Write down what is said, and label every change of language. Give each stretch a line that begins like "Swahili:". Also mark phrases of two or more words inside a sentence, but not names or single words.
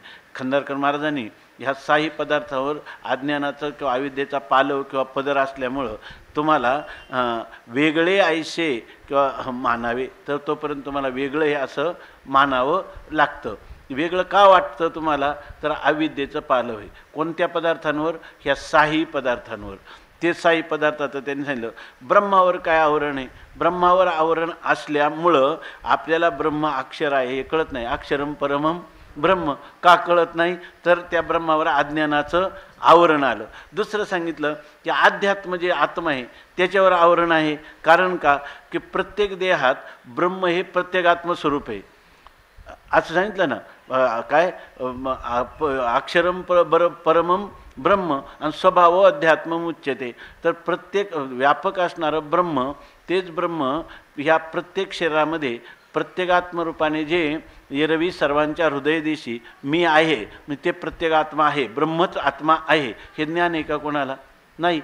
Marathi: खंडारकर महाराजांनी ह्या 6 पदार्थावर अज्ञानाचं किंवा अविद्येचा पालव किंवा पदर असल्यामुळं तुम्हाला वेगळे ऐसे किंवा मानावे, तर तोपर्यंत तुम्हाला वेगळं हे असं मानावं लागतं. वेगळं का वाटतं तुम्हाला, तर अविद्येचं पालव आहे. कोणत्या पदार्थांवर, ह्या 6 पदार्थांवर. ते 6 पदार्थ आता त्यांनी सांगितलं. ब्रह्मावर काय आवरण आहे, ब्रह्मावर आवरण असल्यामुळं आपल्याला ब्रह्म अक्षर आहे हे कळत नाही.
Sanskrit: अक्षरम परमम ब्रह्म
Marathi: का कळत नाही, तर त्या ब्रह्मावर अज्ञानाचं आवरण आलं. दुसरं सांगितलं की अध्यात्म जे आत्मा आहे त्याच्यावर आवरण आहे. कारण का, की प्रत्येक देहात ब्रह्म हे प्रत्येकात्म स्वरूप आहे असं सांगितलं ना. काय
Sanskrit: अक्षरम परमम ब्रह्म
Marathi: आणि
Sanskrit: स्वभाव अध्यात्म उच्यते.
Marathi: तर प्रत्येक व्यापक असणारं ब्रह्म, तेच ब्रह्म ह्या प्रत्येक शरीरामध्ये प्रत्येकात्मरूपाने जे एरवी सर्वांच्या हृदयदेशी मी आहे, म्हणजे ते प्रत्येकात्मा आहे, ब्रह्मच आत्मा आहे, हे ज्ञान आहे का कोणाला, नाही.